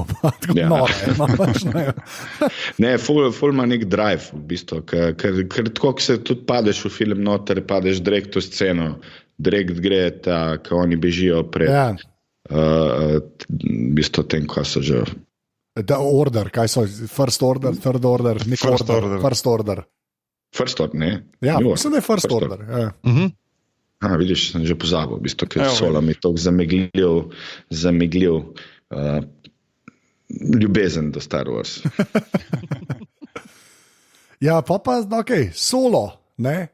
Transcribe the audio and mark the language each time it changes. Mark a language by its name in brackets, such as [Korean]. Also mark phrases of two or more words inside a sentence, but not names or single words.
[Slovenian] Tako nore. Ne, ful ima nek drive, v bistvu, ker tako, ko se tudi padeš v film noter, padeš direkt v sceno, direkt gre ta, ko oni bežijo pred v bistvu tem, ko so že... The Order, kaj so? First Order, Third Order, First Order. First Order. First Order, ne? Ja, mislim, da je First Order. Ja. Vidiš, sem že pozabil, v bistvu, ker Solo mi toliko zamegljiv ljubezen do Star Wars. Ja, pa ok, Solo, ne?